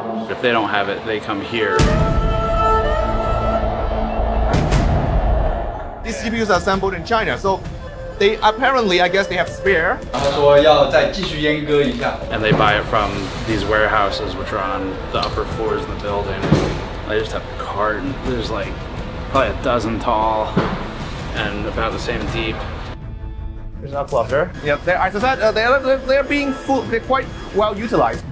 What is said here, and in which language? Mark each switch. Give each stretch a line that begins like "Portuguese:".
English: If they don't have it, they come here. These CPUs are assembled in China, so they apparently, I guess, they have spare.
Chinese: 他说要再继续阉割一下。
English: And they buy it from these warehouses, which are on the upper floors in the building. They just have a carton. There's like probably a dozen tall and about the same deep. There's a cluster. Yep, as I said, they're being full. They're quite well utilized.